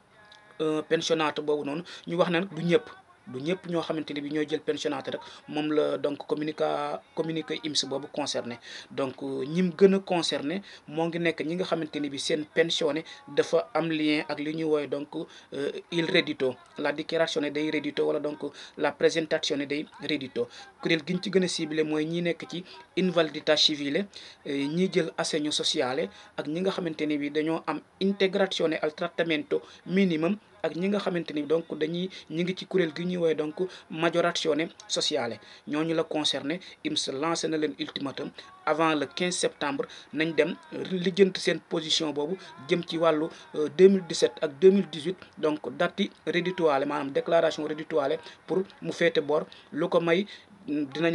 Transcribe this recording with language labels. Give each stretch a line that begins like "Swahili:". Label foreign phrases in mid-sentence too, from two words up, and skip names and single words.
Wolof: pensionnato boobu noonu ñu wax ne nag du ñëpp ñoo xamante ne bi ñooy jël pensionnato rek moom la donc communiqué IMS boobu concerné donc ñim gën a concerné moo ngi nekk ñi nga xamante ni bi seen pensionné dafa am lien ak li ñuy woowe donc
Italian: il reddito la dichiarazione dei reddito
Wolof: wala donc
Italian: la presentazione dei reddito
Wolof: kuréel gi ñu ci gën a ciblé mooy ñi nekk ci
Italian: invalidità civile
Wolof: ñi jël
Italian: assegno sociale
Wolof: ak ñi nga xamante ni bi dañoo am
Italian: integrazione al trattamento minimum
Wolof: ak ñi nga xamante ni donc ñi ngi ci kuréel gi ñuy woowee donc
Italian: maggiorazione sociale
Wolof: ñooñu la concerné. IMS lancé na leen
French: ultimatum avant le 15 septembre
Wolof: nañ dem lijjanti seen position boobu jëm ci wàllu 2017 ak 2018 donc
French: date rédhitoire
Wolof: maanaam
French: déclaration rédhitoire pour
Wolof: mu féete boor lu ko may dinañ